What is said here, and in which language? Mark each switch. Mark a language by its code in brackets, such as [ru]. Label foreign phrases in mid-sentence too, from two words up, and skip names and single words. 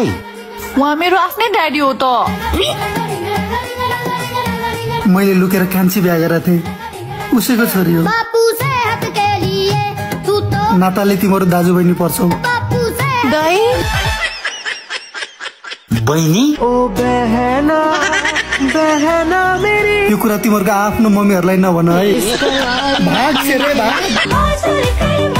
[ne] उहाँ मेरो आफ्नै ड्याडी हो त। मैले लुकेर कान्छी बिहा गरेको थिएँ, उसैको छोरी हो। नाताले तिम्रो दाजु बहिनी पर्छौ। दाइ बहिनी? [hi] ओ बहना बहना मेरी। [ne] यो कुरा तिम्रो आफ्नो मम्मीहरूलाई नभन है। [hi] भाग से रे भाग।